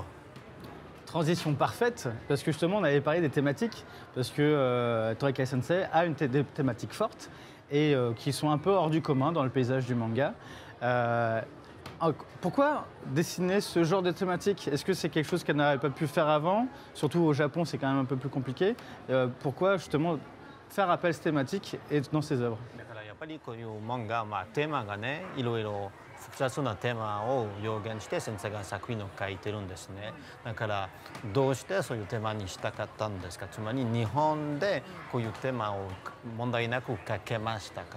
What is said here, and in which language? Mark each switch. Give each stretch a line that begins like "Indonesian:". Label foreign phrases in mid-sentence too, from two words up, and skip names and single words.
French: Transition parfaite, parce que justement, on avait parlé des thématiques, parce que Torikai Sensei a des thématiques fortes et qui sont un peu hors du commun dans le paysage du manga. Pourquoi dessiner ce genre de thématique? Est-ce que c'est quelque chose qu'elle n'avait pas pu faire avant? Surtout au Japon, c'est quand même un peu plus compliqué. Pourquoi justement faire appel à cette thématique et dans ses œuvres?
Japanese: やっぱりこういう漫画、テーマがね、いろいろ複雑なテーマを表現して先生が作品を書いてるんですね。だからどうしてそういうテーマにしたかったんですか。つまり日本でこういうテーマを問題なく書けましたか。